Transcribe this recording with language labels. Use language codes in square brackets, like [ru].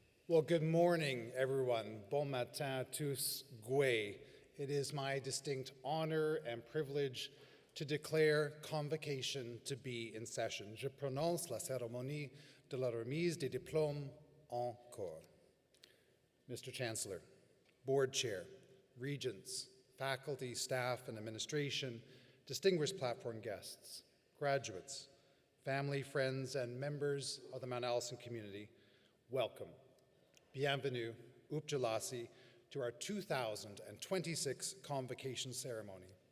[en] Well, good morning, everyone. [fr] Bon matin tous, [en] Gwe. It is my distinct honor and privilege to declare Convocation to be in session. [fr] Je prononce la cérémonie de la remise des diplômes en cours. [en] Mr. Chancellor, Board Chair, Regents, faculty, staff, and administration, distinguished platform guests, graduates, family, friends, and members of the Mount Allison community, welcome. Bienvenue, Upjalasi, to our 2026 Convocation ceremony.